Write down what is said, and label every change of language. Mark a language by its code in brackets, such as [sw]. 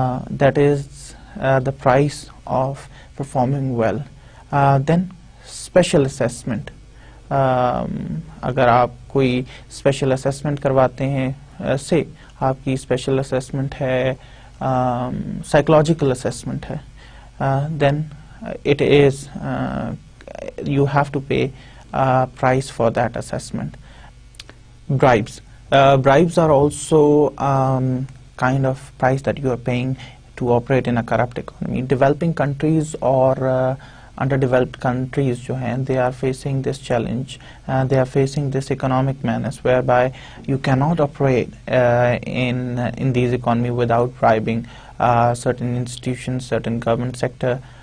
[en] That is the price of performing well. [ur] Then special assessment, اگر آپ کوئی special assessment کرواتے ہیں, سے آپ کی اسپیشل اسیسمنٹ ہے سائیکولوجیکل اسیسمنٹ ہے, [en] Then it is you have to pay price for that assessment. Bribes are also kind of price that you are paying to operate in a corrupt economy. Developing countries or underdeveloped countries [ur] جو ہیں, [en] they are facing this challenge, they are facing this economic menace whereby you cannot operate in these economy without bribing certain institutions, certain government sector.